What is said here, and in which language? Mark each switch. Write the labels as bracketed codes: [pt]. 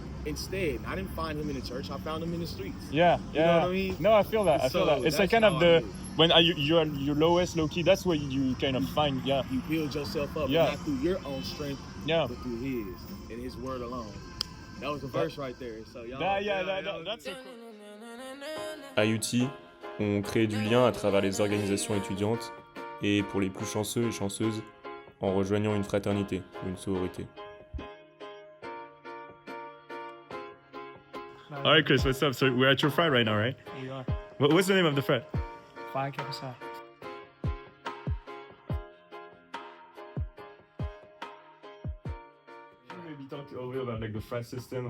[en] Instead, I didn't find him in the church. I found him in the streets. Yeah, yeah. You know what I mean? No, I feel that. I feel that. It's like kind of when you're your lowest, low key. That's where you kind of find. Yeah. You build yourself up, not through your own strength, but through His and His word alone. That was a verse right there. So y'all. That's so cool. [fr] À UT, on crée du lien à travers les organisations étudiantes et pour les plus chanceux et chanceuses, en rejoignant une fraternité ou une sororité. [en] All right, Chris, what's up? So we're at your frat right now, right? We are. What's the name of the frat? Phi Kappa Psi. Maybe talk a little bit about like the frat system.